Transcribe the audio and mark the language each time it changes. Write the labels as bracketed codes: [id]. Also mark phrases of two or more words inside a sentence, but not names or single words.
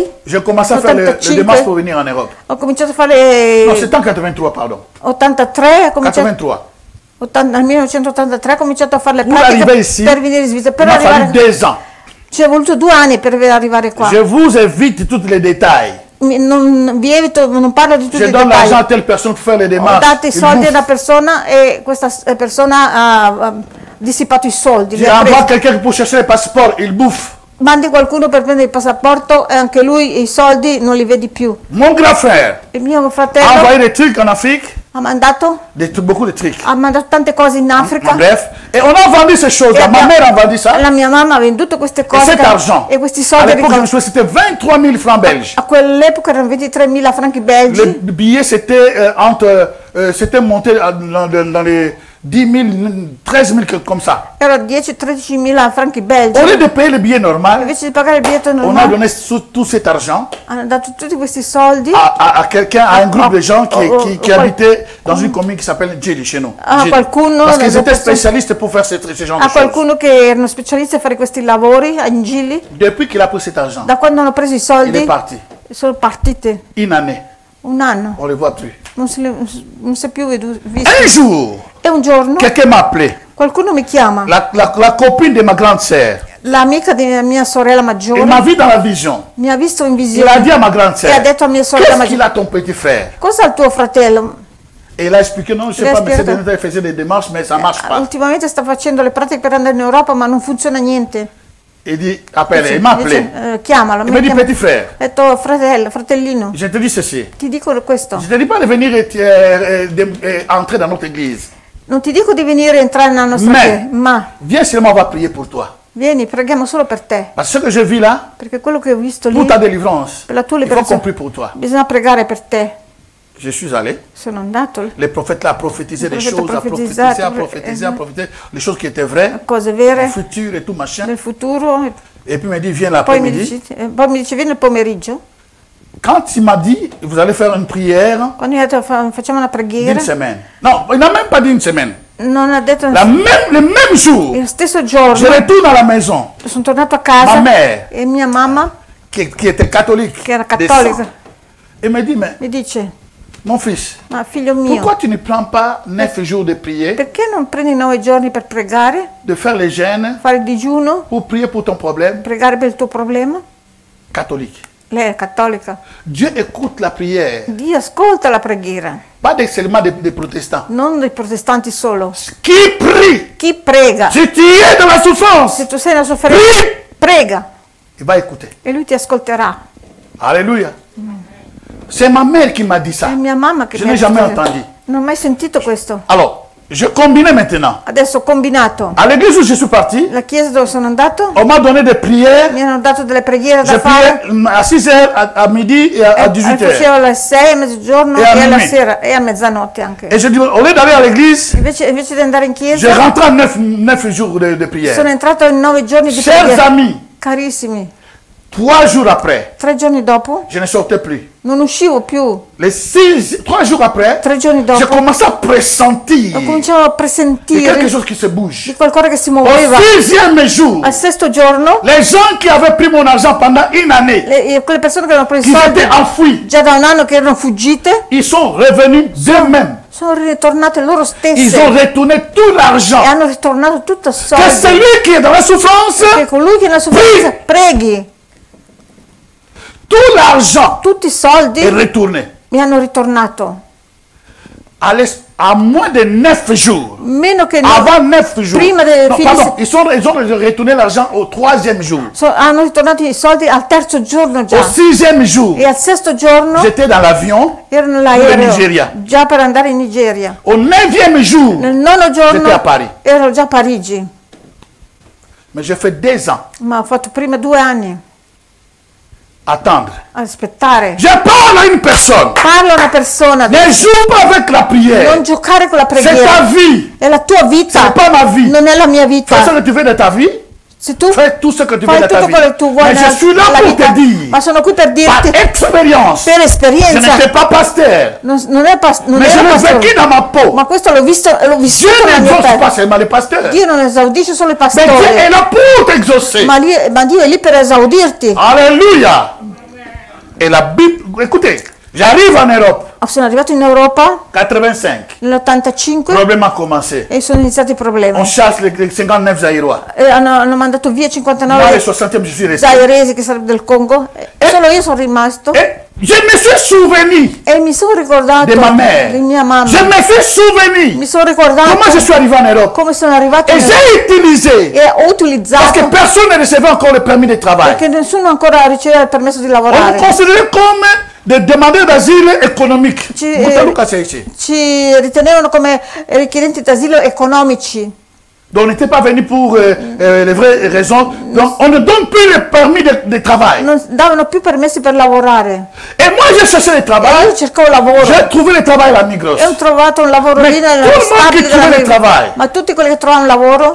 [fr] j'ai commencé à faire le 85. démarche pour venir en Europe. [it] ho cominciato a fare [fr] Non, c'était en 83, pardon. 83, [it] ho cominciato, 83. nel 1983 ho cominciato a fare le [fr] Pour [it] pratiche [fr] arriver ici, [it] per venire in Svizzera, [fr] il [it] per [fr] m'a fallu [it] arrivare, [fr] 2 ans. [it] ci è voluto 2 anni per arrivare qua. [fr] Je vous évite tous les détails. [it] Non vi evito, non parlo di tutti [fr] Je [it] i [fr] donne l'argent à [it] dettagli. [fr] telle personne pour faire les [it] Ho [fr] démarches. [it] dato i [fr] Il [it] soldi a [fr] bouffe. [it] una persona e questa persona ha dissipato i soldi. li [fr] Je [it] ha [fr] envoie [it] presi. [fr] quelqu'un pour chercher le passeport, il bouffe. [it] Mandi qualcuno per prendere il passaporto e anche lui i soldi non li vedi più. [fr] Mon grand frère [it] Il mio [fr] a [it] fratello [fr] envoyé des trucs en Afrique, [it] ha mandato [fr] beaucoup de trucs. [it] tante cose in Africa. [fr] Bref, et on a vendu ces choses-là. Ma mère a vendu ça. [it] La mia mamma ha venduto queste [fr] Et [it] cose [fr] cet argent, [it] e questi [fr] à [it] soldi [fr] l'époque, je me souviens, c'était 23 000 francs belges. [it] a quell'epoca erano 23.000 franchi belgi. [fr] Le billet, c'était c'était monté dans les 10 000, 13 000, comme ça. [it] Era 10-13.000 franchi belgi. [fr] Au lieu de payer le billet normal, [it] Invece di pagare il biglietto [fr] on a [it] normale, [fr] donné tout cet argent [it] hanno dato tutti questi soldi [fr] à quelqu'un, à un groupe de gens qui Oh, habitaient dans une commune qui s'appelle Djeli chez nous. Ah, Djeli. [it] qualcuno [fr] Parce qu'ils [it] delle [fr] étaient [it] persone- [fr] spécialistes pour faire ce genre de [it] a [fr] choses. [it] qualcuno che erano specialisti a fare questi lavori a Gili. [fr] Depuis qu'il a pris cet argent, [it] Da quando hanno preso i [fr] il [it] soldi [fr] est parti. [it] sono partite [fr] Une année, [it] un anno, [fr] on ne le voit plus. [it] non si è più visti. [fr] Un jour, [it] E un giorno [fr] quelqu'un m'a appelé. [it] qualcuno mi chiama, [fr] La copine de ma grande sœur. [it] l'amica di mia sorella [fr] Il [it] maggiore, [fr] m'a vu dans la vision. [it] mi ha visto in [fr] Il a [it] visione [fr] dit à ma grande [it] e [fr] sœur, [it] ha detto a mia sorella [fr] qu'est-ce qu'il [it] maggiore, [fr] a ton petit frère? [it] cosa ha il tuo fratello? [fr] Et il a expliqué, non, je ne sais Il a pas, mais c'est expliqué. il faisait des démarches, mais ça ne marche pas. [it] Ultimamente sta facendo le pratiche per andare in Europa ma non funziona niente. [fr] Il dit, appelle, il m'a appelé. [it] Dice, chiamalo, [fr] Il m'a dit, [it] chiama. [fr] petit frère, [it] Ha detto fratellino, [fr] je te dis ceci. [it] ti dico questo, [fr] Je ne te dis pas de venir entrer dans notre église. [it] non ti dico di venire e entrare nella nostra [fr] Mais- [it] chiesa, ma [fr] Viens seulement, on va prier pour toi. [it] vieni, preghiamo solo per te, [fr] Parce que ce que je vis là, [it] perché quello che ho visto lì, [fr] pour ta délivrance, [it] per la tua [fr] il faut qu'on [it] liberazione, [fr] prie pour toi. [it] bisogna pregare per te. [fr] Je suis allé. [it] Sono andato, [fr] Les prophètes là, a prophétisé Le des prophète choses, a a prophétisé, prophétisé, a prophétisé, a prophétisé, les choses qui étaient vraies, [it] cose [fr] le [it] vere [fr] futur et tout machin. [it] nel futuro, e [fr] Et puis il m'a dit, viens [it] poi mi [fr] l'après-midi. [it] dice vieni il pomeriggio, [fr] Quand il m'a dit, vous allez faire une prière [it] quando mi ha detto facciamo una preghiera, [fr] d'une semaine. Non, il n'a même pas dit une semaine. [it] non ha detto [fr] Le même jour, [it] il stesso [fr] je [it] giorno, [fr] retourne à la maison. [it] sono tornato a [fr] Ma [it] casa [fr] mère, [it] e mia mamma, [fr] qui était catholique, [it] che era [fr] de [it] cattolica, [fr] sang, elle me dit, mais [it] mi dice, [fr] mon fils, [it] ma figlio mio, [fr] pourquoi tu ne prends pas 9 jours de prière, [it] perché non prendi 9 giorni per pregare, [fr] de faire les jeûnes, [it] fare il digiuno, [fr] pour prier pour ton problème [it] pregare per il tuo problema? [fr] catholique? [it] Lei è cattolica. [fr] Dieu écoute la prière, [it] Dio ascolta la preghiera, [fr] pas seulement des protestants. [it] non dei protestanti solo. [fr] Qui prie? [it] Chi prega? [fr] Si tu es dans la souffrance, [it] Se tu sei nella sofferenza, [fr] prie. [it] prega. [fr] il va écouter. [it] e lui ti ascolterà. [fr] Alléluia. C'est ma mère qui m'a dit ça. [it] È mia mamma che [fr] Je [it] mi ha [fr] n'ai jamais [it] detto- [fr] entendu. [it] Non ho mai sentito questo. [fr] Alors, je combinais maintenant. [it] Adesso ho combinato. [fr] À l'église où je suis parti, [it] La chiesa dove sono andato [fr] on m'a donné des prières. [it] mi hanno dato delle preghiere [fr] Je [it] da fare. [fr] priais à 6h, à midi et à [it] E [fr] 18h. [it] facevo alle 6, a mezzogiorno E a e alla [fr] minuit. [it] sera e a mezzanotte anche. [fr] Et je dis, au lieu d'aller à l'église, [it] Invece di andare in [fr] je [it] chiesa, [fr] rentre en 9 jours de prière. [it] sono entrato in 9 giorni di [fr] Chers [it] preghiera. [fr] amis, [it] Carissimi, [fr] 3 jours après, [it] 3 giorni dopo [fr] je ne sortais plus. [it] non uscivo più. [fr] 3 jours après, [it] 3 giorni [fr] j'ai [it] dopo [fr] commencé à pressentir [it] ho cominciato a [fr] de quelque [it] presentire [fr] chose qui se bouge. [it] di qualcosa che si [fr] Au [it] muoveva. [fr] 6e jour, [it] Al sesto giorno, [fr] les gens qui avaient pris mon argent pendant une année, [it] quelle persone che avevano preso [fr] qui [it] i soldi [fr] étaient enfouis, [it] già da un anno, che erano fuggite, [fr] ils sont revenus d'eux-mêmes. [it] sono ritornate loro [fr] Ils [it] stesse [fr] ont retourné tout [it] e [fr] l'argent. [it] hanno ritornato tutto [fr] Que [it] soldi. [fr] celui qui est dans la souffrance, [it] Che colui che è nella sofferenza preghi. [fr] tout l'argent [it] Tutti i soldi [fr] est retourné. [it] mi hanno ritornato. [fr] À moins de 9 jours. [it] Meno che [fr] Avant 9 jours. [it] prima del [fr] Non, [it] fine [fr] pardon, ils ont retourné l'argent au 3e jour. [it] hanno ritornato i soldi al terzo giorno [fr] Au [it] già. [fr] 6e jour, [it] E al sesto giorno [fr] j'étais dans l'avion. [it] ero nell'aereo [fr] Nigeria. [it] già per andare in Nigeria. [fr] Au 9e jour, [it] Nel nono giorno [fr] j'étais à Paris. [it] ero già a Parigi, [fr] Mais j'ai fait 2 ans [it] ma ho fatto prima 2 anni [fr] attendre. [it] a aspettare. [fr] Je parle à une personne. [it] Parla a una persona, [fr] Ne joue pas avec la prière. [it] non giocare con la [fr] C'est ta [it] preghiera. [fr] vie. [it] È la tua [fr] Ce [it] vita, [fr] n'est pas ma vie. [it] non è la mia [fr] Fais ce [it] vita. [fr] que tu veux de ta vie. [it] Se tu [fr] Fais tout ce que tu veux [it] fai [fr] de ta [it] tutto [fr] vie. [it] quello che tu vuoi [fr] Mais je suis là [it] nella [fr] pour [it] vita, [fr] te dire, [it] ma sono qui per [fr] par [it] dirti [fr] expérience, [it] per [fr] je [it] esperienza. [fr] n'étais pas pasteur, [it] Non è non [fr] mais je [it] era [fr] l'ai [it] pastore, [fr] vécu dans ma peau. [it] ma questo l'ho [fr] Dieu [it] vissuto nella mia [fr] n'exauce pas [it] pelle. [fr] seulement les pasteurs. [it] Dio non esaudisce solo i [fr] Mais Dieu est [it] pastori, [fr] là pour t'exaucer. [it] ma Dio è lì per esaudirti. [fr] Alléluia. Et la Bible, écoutez, j'arrive en Europe, [it] Sono arrivato in Europa [fr] 85. Le [it] nell'85 [fr] problème a commencé. [it] e sono iniziati i problemi. [fr] On chasse les 59 Zaïrois. [it] E hanno mandato via [fr] Moi, le [it] 59 [fr] 60e, je suis resté. [it] zairesi, che sarebbe del Congo, e solo io sono rimasto [fr] Et je me suis souvenu [it] e mi sono ricordato [fr] de ma mère. [it] di mia mamma. [fr] Je me suis souvenu [it] Mi sono ricordato [fr] comment je suis arrivé en Europe. [it] come sono arrivato [fr] Et j'ai utilisé, [it] e ho [fr] parce que [it] utilizzato, [fr] personne ne recevait encore le permis de travail. [it] perché nessuno ancora riceveva il permesso di [fr] On nous [it] lavorare. [fr] considérait comme des demandeurs d'asile économique. [it] Ci- [fr] Boutalouka, c'est ici. [it] Ci ritenevano come richiedenti d'asilo economici. [fr] Donc on n'était pas venu pour les vraies raisons. Donc on ne donne plus le permis de travail. [it] Non davano più permessi per lavorare. [fr] Et moi j'ai cherché le [it] E [fr] travail. [it] io cercavo lavoro [fr] J'ai trouvé le travail à la Migros. [it] e ho trovato un lavoro [fr] Ma [it] lì nella [fr] tout le monde [it] fabbrica che trova della il travail. Ma tutti quelli che trovano lavoro